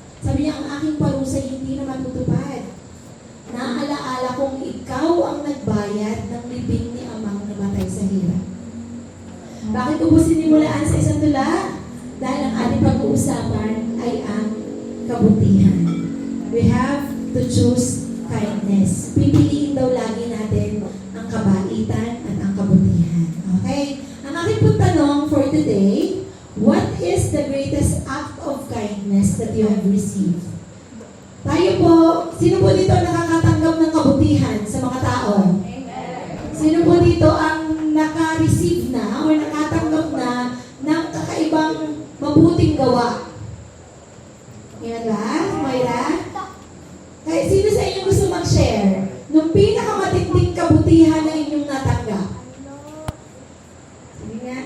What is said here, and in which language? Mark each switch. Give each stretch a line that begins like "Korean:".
Filipino: Sabi niya, ang aking parusa hindi na matutupad. Naalaala kong ikaw ang nagbayad ng libing ni amang namatay sa hirap. Bakit ko po sinimulaan sa isang tula? Dahil ang ating pag-uusapan ay ang kabutihan.
English: We have to choose kindness.
Filipino: Pipiliin daw lagi natin ang kabaitan at ang kabutihan. Okay? Ang aking pong tanong
English: for today, what is the greatest act of kindness that you have received?
Filipino: Tayo po, sino po dito nakakatanggap ng kabutihan sa mga tao? Sino po dito ang naka-receive na o nakatanggap na ng kakaibang mabuting gawa? Yan ba? Moira? Kaya sino sa inyo gusto mag-share nung pinakamatinding kabutihan na inyong natanggap? Sige nga.